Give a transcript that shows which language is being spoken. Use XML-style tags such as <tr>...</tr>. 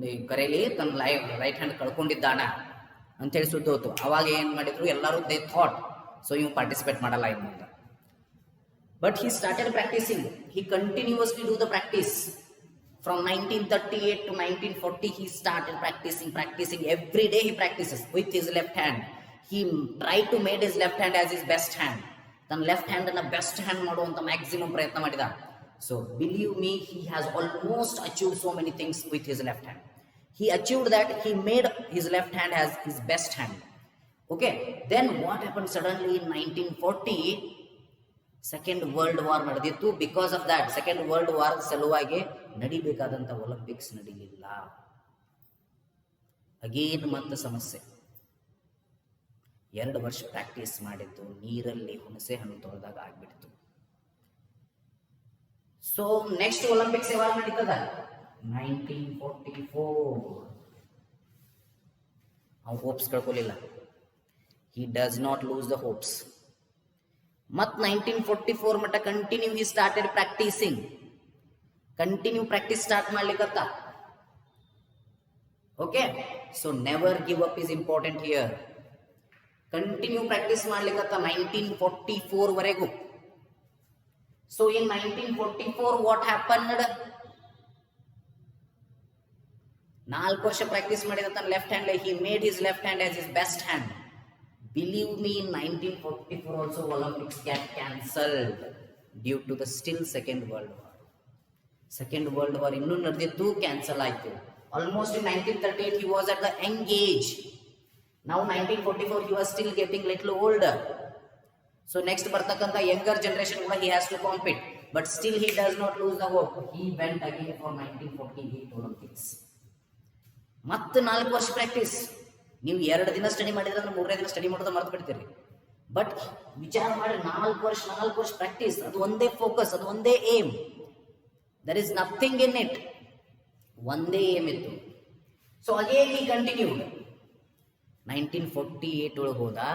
<kn>ಕರೆಯಲ್ಲಿ ತನ್ನ right hand ಕಳ್ಕೊಂಡಿದ್ದಾನ ಅಂತೇಳಿ ಸುದ್ದಿ ಹೋತು. ಅವಾಗ ಏನು ಮಾಡಿದ್ರು ಎಲ್ಲರೂ</kn> <en>they thought so ಇವ್</en> <kn>ಪಾರ್ಟಿಸಿಪೇಟ್ ಮಾಡಲ್ಲ ಇನ್ನು.</kn> <en>But he started practicing. He continuously do the practice. From 1938 to 1940, he started practicing. Every day he practices with his left hand. He tried to make his left hand as his best hand. Then left hand and best hand</en> <kn>ಮಾಡುವಂತ maximum ಪ್ರಯತ್ನ ಮಾಡಿದ.</kn> <en>So believe me, he has almost achieved so many things with his left hand. He achieved that. He made his left hand as his best hand. Okay. Then what happened suddenly in 1940?</en> <kn>Second world war ನಡೆದಿತ್ತು.</kn> <en>because of that</en> <kn>second world war ಸಲುವಾಗಿ ನಡಿಬೇಕಾದಂಥ Olympics ನಡೀಲಿಲ್ಲ. Again ಮತ್ತೆ ಸಮಸ್ಯೆ. 2 ವರ್ಷ practice ಮಾಡಿದ್ದು ನೀರಲ್ಲಿ ಹುಣಸೆ ಹಣ್ಣು ತೊಳೆದಾಗ ಆಗ್ಬಿಡ್ತು. ಸೊ ನೆಕ್ಸ್ಟ್ ಒಲಿಂಪಿಕ್ಸ್ ಯಾವಾಗ ನಡೀತದ? 1944. ಅವ್ನು hopes ಕಳ್ಕೊಳ್ಳಿಲ್ಲ.</kn> <en>He does not lose the hopes.</en> <kn>ಮತ್ 1944 ಮಟ್ಟ</kn> <en>Continue he started practicing.</en> <kn>Continue practice start ಮಾಡ್ಲಿಕ್ಕತ್ತ.</kn> <en>Okay, so never give up is important here.</en> <kn>Continue practice ಮಾಡ್ಲಿಕ್ಕತ್ತ 1944 ವರೆಗೂ.</kn> <en>So in 1944 what happened?</en> <kn>4 ವರ್ಷ practice ಮಾಡಿದ ತನ್ನ left hand.</kn> <en>He made his left hand as his best hand. Believe me, in 1944 also Olympics get cancelled due to the still Second World War.</en> <kn>Second World War ಇನ್ನೂ ನಡೆದಿತ್ತು, cancel ಆಯಿತು.</kn> <en>Almost in 1938 he was at the young age. Now 1944 he was still getting little older. So next ಬರ್ತಕ್ಕಂಥ younger generation ಕೂಡ he has to compete. But still he does not lose the hope. He went again for 1948 Olympics.</en> <kn>ಮತ್ತೆ 4 ವರ್ಷ practice. ನೀವು 2 ದಿನ study ಮಾಡಿದ್ರೆ ಅಂದ್ರೆ 3ನೇ ದಿನ ಸ್ಟಡಿ ಮಾಡೋದು ಮರ್ತು ಬಿಡ್ತೀರಿ. ಬಟ್ ವಿಚಾರ ಮಾಡಿ 4 ವರ್ಷ ಪ್ರಾಕ್ಟೀಸ್. ಅದು ಒಂದೇ ಫೋಕಸ್, ಅದು ಒಂದೇ aim.</kn> <en>There is nothing in it.</en> <kn>ಒಂದೇ ಏಮ್ ಇತ್ತು.</kn> <en>So again he continued.</en> <kn>1948 ಒಳಗೆ ಹೋದ.</kn>